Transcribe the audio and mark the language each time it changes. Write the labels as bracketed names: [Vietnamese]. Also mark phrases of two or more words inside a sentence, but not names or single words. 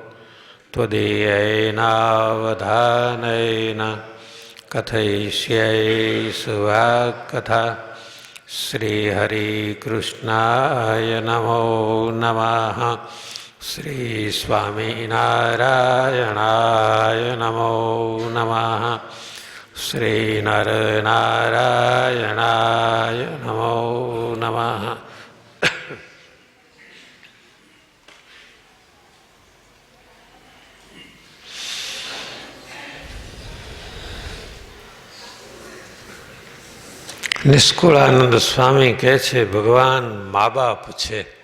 [Sanskrit] त्वदीयैनावधानेन कथयिष्ये सुवाक्कथा श्रीहरिकृष्णाय नमो नमः श्रीस्वामीनारायणाय नमो नमः श्रीनरनारायणाय नमो नमः। [Gujarati] નિષ્કુળાનંદ સ્વામી કહે છે ભગવાન મા બાપ છે.